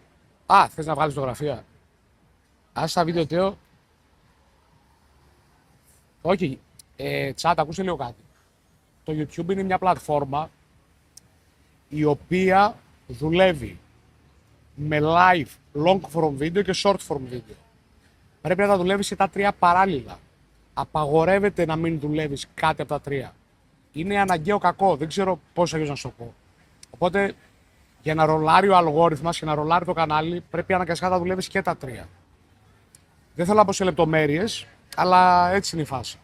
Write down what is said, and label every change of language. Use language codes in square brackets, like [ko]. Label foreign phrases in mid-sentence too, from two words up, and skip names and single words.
[el] Α, θες να βγάλεις φωτογραφία. Άσε τα βίντεο Τέο. Όχι. Τσάτ, ακούσε λίγο κάτι. Το YouTube είναι μια πλατφόρμα η οποία δουλεύει με [en] live, long form video [el] και [en] short form video. [el] Πρέπει να τα δουλεύεις και τα τρία παράλληλα. Απαγορεύεται να μην δουλεύεις κάτι από τα τρία. Είναι αναγκαίο κακό, δεν ξέρω πώς αλλιώς να σου το πω. Οπότε για να ρολάρει ο αλγόριθμας και να ρολάρει το κανάλι πρέπει αναγκαστικά να δουλεύεις και τα τρία. Δεν θέλω να πω σε λεπτομέρειες, αλλά έτσι είναι η φάση.